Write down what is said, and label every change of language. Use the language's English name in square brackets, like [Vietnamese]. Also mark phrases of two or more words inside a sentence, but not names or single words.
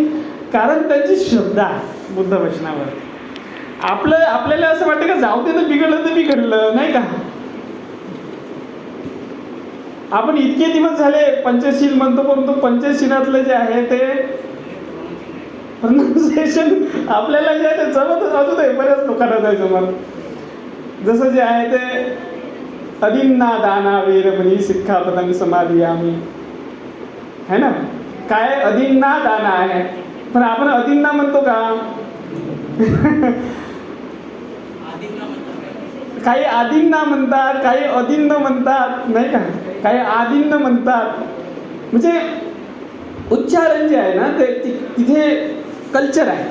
[Marathi] कारण त्यांची श्रद्धा आहे बुद्ध वचनावर. आपल्याला असं वाटतं का जाऊ दे ना, बिघडलं तर बिघडलं, नाही का. आपण इतके दिवस झाले पंचशील म्हणतो, परंतु पंचशीलातलं जे आहे ते प्रनाऊन्सिएशन आपल्याला जे आहे ते जमतच अजून आहे. बऱ्याच लोकांना जायचं जमत. जसं जे आहे ते [Pali] अदिन्ना दाना वेरमणी सिक्खापदं समादियामि, [Hindi] है ना. [Marathi] काय [Pali] अदिन्ना दाना [Marathi] आहे, पण आपण अदिन्ना म्हणतो का. काही आदिन्ना म्हणतात, काही अदिन्न म्हणतात, नाही का. काही आदिन्न म्हणतात. म्हणजे उच्चारण जे आहे ना ते तिथे कल्चर आहे.